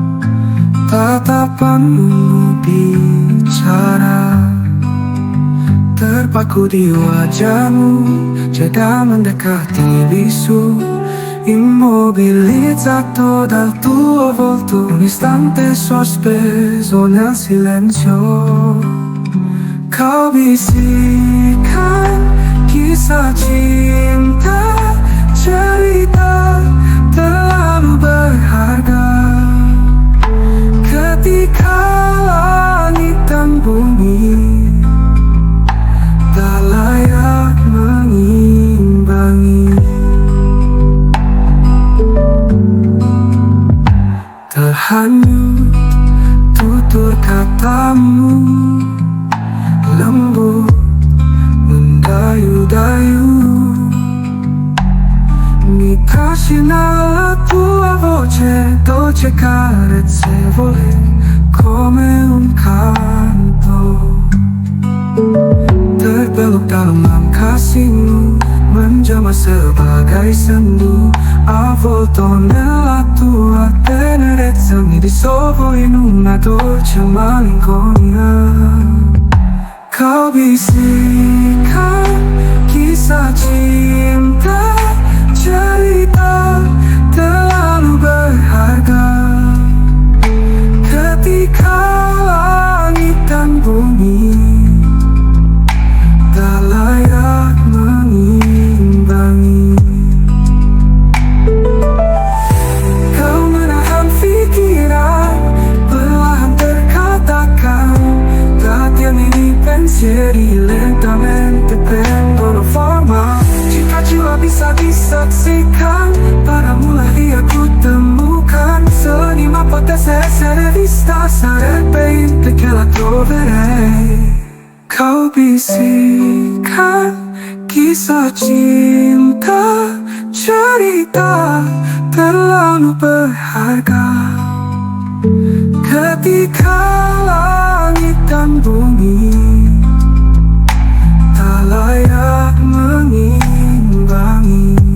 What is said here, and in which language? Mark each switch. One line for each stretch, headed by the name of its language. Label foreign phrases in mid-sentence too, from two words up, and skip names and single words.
Indonesian: tatapanmu bicara Terpaku di wajahmu, jeda mendekati bisu.
Italian: Immobilizzato dal tuo volto, un istante sospeso nel silenzio.
Indonesian: Kau bisikan kisah cinta, cerita terlalu berharga. Ketika langit dan bumi tak layak mengimbangi, terhanyut tutur katamu, lembut mendayu-dayu.
Italian: Mi trascina la tua voce, dolce carezzevole come un canto.
Indonesian: Terbelok dalam kasihmu, menjamah sebagai sendu.
Italian: Avvolto nella tua tenerezza, mi dissolvo in una dolce malinconia.
Indonesian: Kau bisikan kisah cinta, cerita terlalu berharga. Ketika langit dan bumi tak layak mengimbangi. Kau menahan pikiran, perlahan terkatakan,
Italian: trattieni pensieri lentamente prendono forma.
Indonesian: Cita-cita bisa disaksikan, padamulah ia ku temukan.
Italian: Se l'anima potesse essere vista, sarebbe inutile che la troverei.
Indonesian: Kau bisikan kisah cinta, cerita terlalu berharga. Ketika langit dan bumi tak layak mengimbangi.